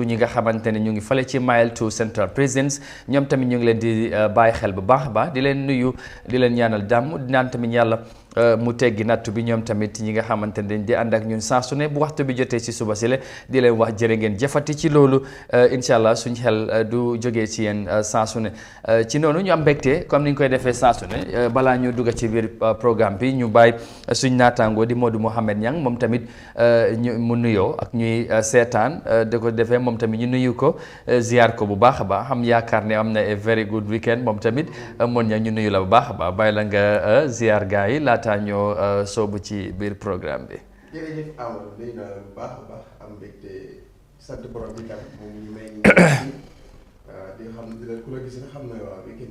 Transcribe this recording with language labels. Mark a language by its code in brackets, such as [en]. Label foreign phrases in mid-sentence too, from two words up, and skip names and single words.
[wo] ñi nga xamante ne ñu ngi fale ci Mile 2 Central Prisons ñoom tamit ñu ngi leen di bàyyi xel bu baax a baax di leen nuyu di leen ñaanal jàmm di naan tamit yàlla mu teggi nattu bi ñoom tamit ñi nga xamante ne dañ di ànd ak ñun saa su ne bu waxtu bi jotee ci suba si le di leen wax jërë ngeen jëfati ci loolu [ar] إن شاء الله [wo] suñ xel du jógee ci yéen saa su ne ci noonu ñu am mbégte comme ni ñu koy defee saa su ne balaa ñu dugg ci biir programme bi ñu bàyyi suñ naataangoo di Modou Mohamed Niang moom tamit mu nuyoo ak ñuy seetaan da ko defee moom tamit ñu nuyu ko ziar ko bu baax a baax xam yaakaar ne am na [en] a very good weekend [wo] moom tamit moon ña ñu nuyu la bu baax a baax bàyyi la nga ziar gars yi laata ñoo soobu ci biir programme bi. jërëjëf Amadou nuyu naa la bu baax a baax am mbégte sant borom bi tam moom ñu may ñu di xam dina ku la gis nga xam na waaw weekend